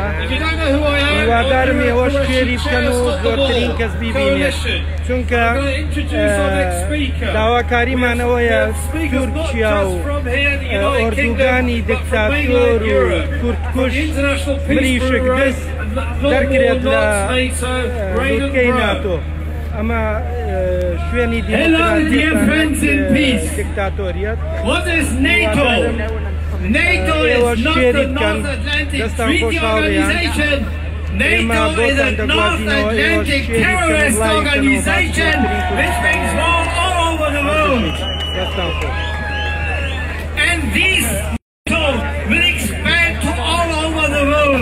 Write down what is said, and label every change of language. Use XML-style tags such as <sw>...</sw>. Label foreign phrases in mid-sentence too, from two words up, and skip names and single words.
<ckb>هیوادارم ئێوەش فێری بکەن و زۆرترین کەس بیبینێت، چونکە داواکاریمانەوەیە تورکیا و ئۆردوگانی دکتاتۆر و کوردکوش مریشک دەست دەرکرێت لە لوتکەی ناتۆ. ئەمە شوێنی دیکتاتۆریەت.</ckb> <en>NATO is not the North Atlantic Treaty Organization. NATO is a North Atlantic terrorist organization which makes war all over the world. And this NATO will expand to all over the world.</en>